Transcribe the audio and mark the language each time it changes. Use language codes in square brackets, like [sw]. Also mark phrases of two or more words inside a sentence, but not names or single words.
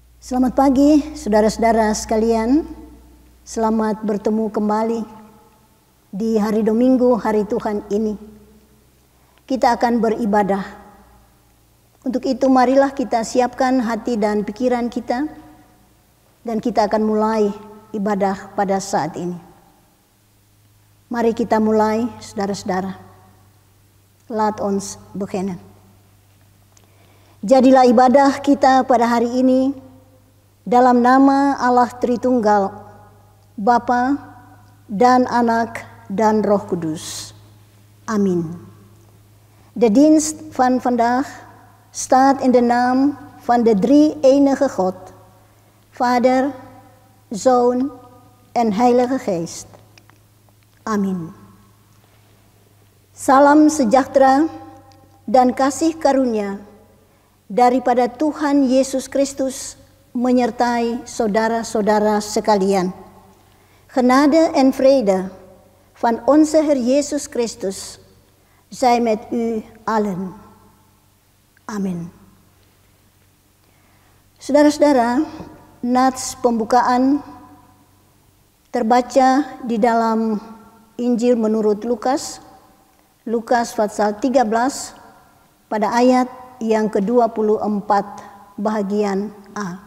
[id] Selamat pagi saudara-saudara sekalian. Selamat bertemu kembali di hari Dominggu, hari Tuhan ini. Kita akan beribadah. Untuk itu marilah kita siapkan hati dan pikiran kita, dan kita akan mulai ibadah pada saat ini. Mari kita mulai, saudara-saudara. [nl] Laat ons beginnen. [id] Jadilah ibadah kita pada hari ini dalam nama Allah Tritunggal, Bapa dan Anak dan Roh Kudus. Amin. [nl] De dienst van vandaag staat in de naam van de drie-enige God, Vader, Zoon en Heilige Geest. Amin. [id] Salam sejahtera dan kasih karunia daripada Tuhan Yesus Kristus menyertai saudara-saudara sekalian. [nl] Genade en vrede van onze Heer Jezus Christus zij met u allen. Amin. [id] Saudara-saudara, nats pembukaan terbaca di dalam Injil menurut Lukas, Lukas pasal 13 pada ayat yang ke-24 bahagian A.